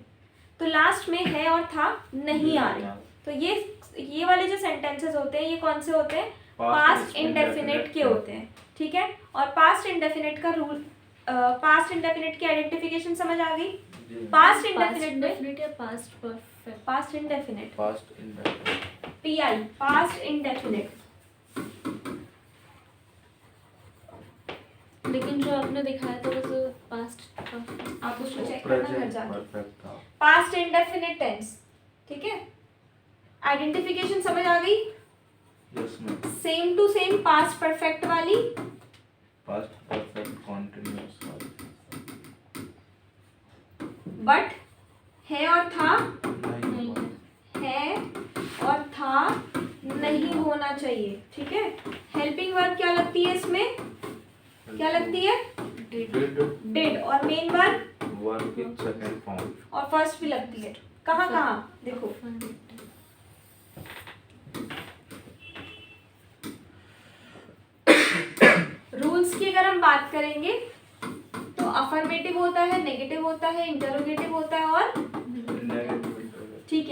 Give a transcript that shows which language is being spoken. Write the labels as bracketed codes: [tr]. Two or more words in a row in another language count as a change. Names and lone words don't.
[hi] तो लास्ट में है और था नहीं आ रही। तो ये वाले जो सेंटेंसेस होते हैं ये कौन से होते हैं, [en] past indefinite [hi] के होते हैं। ठीक है, और [en] past indefinite [hi] का रूल, [en] past indefinite [hi] की आइडेंटिफिकेशन समझ आ गई। [en] past indefinite [hi] में [en] Indefinite या past perfect. past indefinite, past indefinite PI, past indefinite. [hi] लेकिन जो आपने दिखाया था वो तो [en] past perfect. [hi] आप उसको चेक करना घर प्रेजेंट जाके। परफेक्ट था। [en] past indefinite tense. [hi] ठीक है, आइडेंटिफिकेशन समझ आ गई। [en] yes ma'am. same to same past perfect [hi] वाली, [en] past perfect continuous [hi] वाली बट है और था, नहीं नहीं हुआ। है. है और था नहीं होना चाहिए। ठीक है, [en] helping verb [hi] क्या लगती है इसमें, क्या लगती है, Did. डिड डिड, और मेन वर्ब वर्ब की [en] second form. [hi] और फर्स्ट भी लगती है। कहाँ कहाँ देखो, रूल्स की अगर हम बात करेंगे तो अफर्मेटिव होता है, नेगेटिव होता है, इंटरोगेटिव होता है और ठीक है।